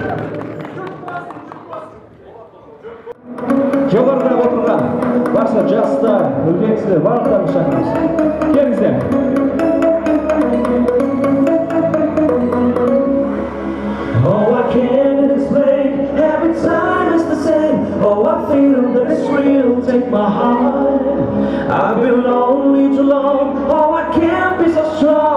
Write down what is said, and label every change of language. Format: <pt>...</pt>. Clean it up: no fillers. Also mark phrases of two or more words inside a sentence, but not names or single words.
<kk>Жоғарыда отырған барша жастар, үлкен кісілер барлықтарын шақырамыз. Келіңіздер.</kk> <en>Oh, I can't explain, every time it's the same. Oh, I feel that it's real, take my heart. I've been lonely too long, oh, I can't be so strong.</en>